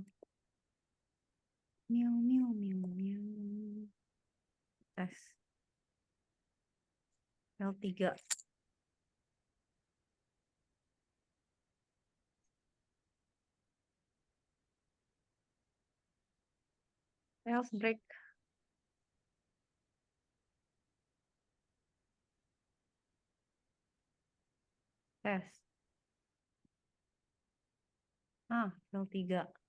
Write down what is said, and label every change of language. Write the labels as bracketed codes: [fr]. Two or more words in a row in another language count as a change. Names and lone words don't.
[en] Miau, miau, miau, miau. Tes. L3. Else break. Tes. Ah, L3.